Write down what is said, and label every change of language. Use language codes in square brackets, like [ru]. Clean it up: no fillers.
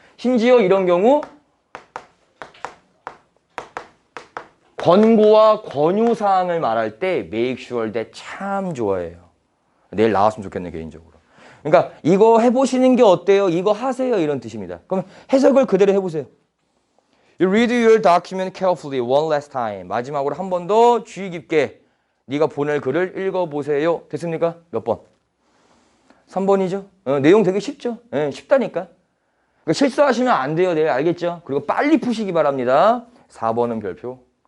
[ko] 심지어 이런 경우 권고와 권유사항을 말할 때 [en] make sure that [ko] 참 좋아해요. 내일 나왔으면 좋겠네, 개인적으로. 그러니까 이거 해보시는 게 어때요? 이거 하세요. 이런 뜻입니다. 그럼 해석을 그대로 해보세요. [en] You read your document carefully one last time. [ko] 마지막으로 한 번 더 주의 깊게 네가 보낼 글을 읽어보세요. 됐습니까? 몇 번? 3번이죠. 내용 되게 쉽죠? 쉽다니까. 그러니까 실수하시면 안 돼요. 네, 알겠죠? 그리고 빨리 푸시기 바랍니다. 4번은 별표.